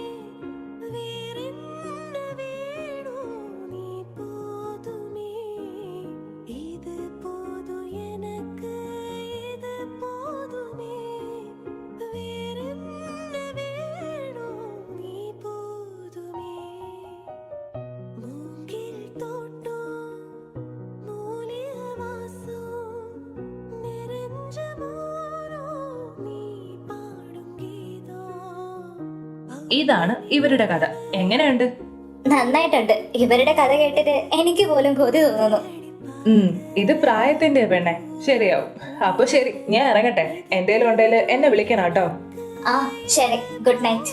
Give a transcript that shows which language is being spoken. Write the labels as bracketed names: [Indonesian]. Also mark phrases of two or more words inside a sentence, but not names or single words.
[Tamil] வேறென்ன வேணும் நீ போதுமே இது போதும் எனக்கு இது போதுமே வேறென்ன வேணும் நீ போதுமே மூங்கில் தோட்டம் மூலிய வாசம் நிறைஞ்ச மோரம் நீ பாடும் கீதம் [Malayalam] ഇതാണ് ഇവരുടെ കഥ. എങ്ങനെയുണ്ട്? നന്നായിട്ടുണ്ട്. ഇവരുടെ കഥ കേട്ടിട്ട് എനിക്ക് പോലും കൊതി തോന്നുന്നു. ഇത് പ്രായത്തിന്റെ പെണ്ണെ, ശരിയാവും. അപ്പൊ ശരി, ഞാൻ ഇറങ്ങട്ടെ. എന്തേലും ഉണ്ടേല് എന്നെ വിളിക്കണം കേട്ടോ. ആ ശരി, [English] good night.